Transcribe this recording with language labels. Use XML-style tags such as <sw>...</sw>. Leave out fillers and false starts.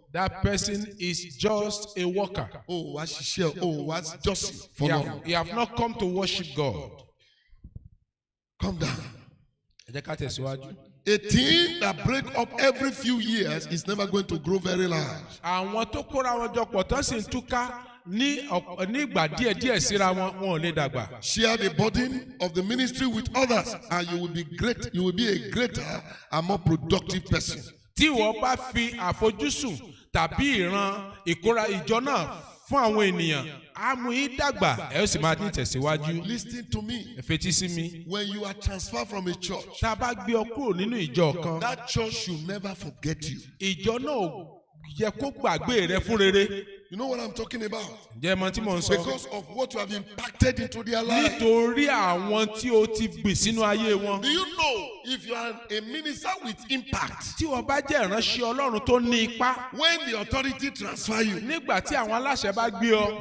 <en>That person is just a worker.</en> <yo>O wá ṣiṣẹ́ o wá jọ́sìn</yo> <en>You</en> <yo>fọlọ́run.</yo> <en>have not come to worship God. Calm down.</en> <yo>Ẹ jẹ́ ká tẹ̀síwájú.</yo> <en>A team that break up every few years is never going to grow very large.</en> <yo>Àwọn tó kóra wọn jọ pọ̀ tán sì ń túká ní ìgbà díẹ̀ síra wọn ò lè dàgbà.</yo> <en>Share the burden of the ministry with others and you will be great. You will be a greater and more productive person.</en> <yo>Tí wọ́n bá fi àfojúsùn tàbí ìran ìkóra ìjọ náà fún àwọn ènìyàn, á mú yín dàgbà, ẹ ó sì máa ní tẹ̀síwájú.</yo> <en>Listen to me.</en> <yo>Ẹ fetí sí mi.</yo> <en>When you are transferred from a church,</en> <yo>Tá a bá gbé ọ kúrò nínú ìjọ kan,</yo> <en>that church should never forget you.</en> <yo>ìjọ náà ò yẹ kó gbàgbé rẹ fún rere.</yo> <en>You know what I'm talking about?</en> <yo>Ǹjẹ́ ẹ mọ̀ tí mò ń sọ?</yo> <en>Because of what you have impacted into their life.</en> <yo>Nítorí àwọn tí o ti gbìn sínú ayé wọn.</yo> <en>Do you know if you are a minister with impact,</en> <yo>Tí wọ́n bá jẹ́ ìránṣẹ́ Ọlọ́run tó ní ipá,</yo> <en>when the authority transfer you,</en> <yo>nígbà tí àwọn aláṣẹ bá gbé ọ,</yo>